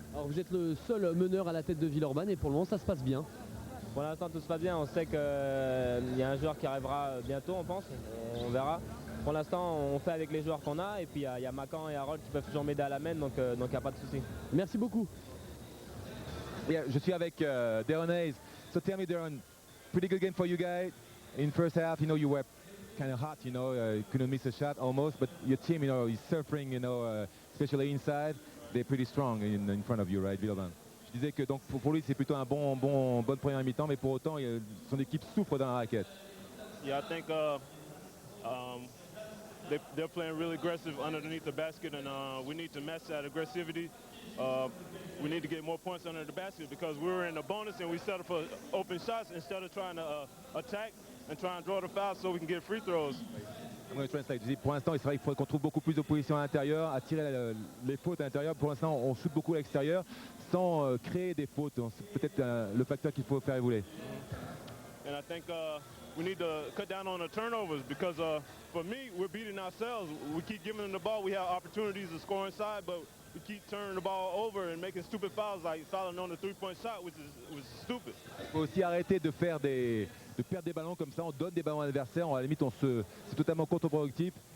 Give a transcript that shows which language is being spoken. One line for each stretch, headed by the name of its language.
French: Alors vous êtes le seul meneur à la tête de Villeurbanne et pour le moment ça se passe bien. Pour l'instant tout se passe bien, on sait qu'il y a un joueur qui arrivera bientôt, on pense, on verra. Pour l'instant on fait avec les joueurs qu'on a et puis il y a Macan et Harold qui peuvent toujours m'aider à la main, donc il n'y a pas de souci. Merci beaucoup. Yeah, je suis avec Darren Hayes.
English: So tell me, Darren, pretty good game for you guys. In first half, you were kind of hot, couldn't miss a shot almost, but your team, is suffering, especially inside. They're pretty strong in front of you, right, Villeurbanne?
French: Je disais que donc pour lui c'est plutôt un bonne première mi-temps, mais pour autant son équipe souffre dans la raquette.
English: Yeah, I think they're playing really aggressive underneath the basket, and we need to match that aggressivity. We need to get more points under the basket because we were in a bonus and we settled for open shots instead of trying to attack and try and draw the foul so we can get free throws.
French: Pour l'instant, il faudrait qu'on trouve beaucoup plus d'opposition à l'intérieur, à tirer les fautes à l'intérieur. Pour l'instant, on shoot beaucoup à l'extérieur sans créer des fautes. C'est peut-être le facteur qu'il faut faire évoluer.
English: And I think we need to cut down on the turnovers because for me, we're beating ourselves. We keep giving them the ball. We have opportunities to score inside, but we keep turning the ball over and making stupid fouls like fouling on the three-point shot, which is stupid.
French: Il faut aussi arrêter de perdre des ballons comme ça. On donne des ballons à l'adversaire. À la limite, c'est totalement contre-productif.